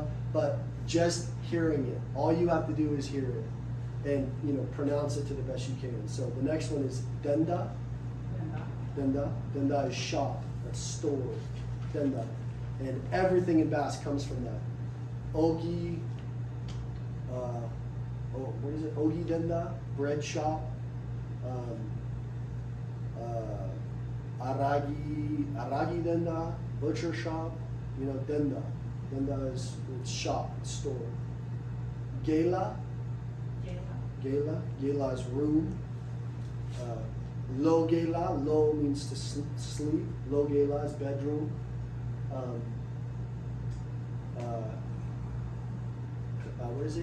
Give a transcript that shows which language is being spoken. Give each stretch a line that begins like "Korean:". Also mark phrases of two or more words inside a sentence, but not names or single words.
English: But just hearing it, all you have to do is hear it, and pronounce it to the best you can. So the next one is denda. Denda is shop, that's store. Denda, and everything in Basque comes from that. Ogi, what is it?
Basque: Ogi denda,
English: bread shop.
Basque: Aragi denda,
English: butcher shop. Denda. Denda is it's shop, it's store. Gela is room.
Basque: Lo gela,
English: lo means to sleep.
Basque: Lo gela
English: is bedroom. What is it?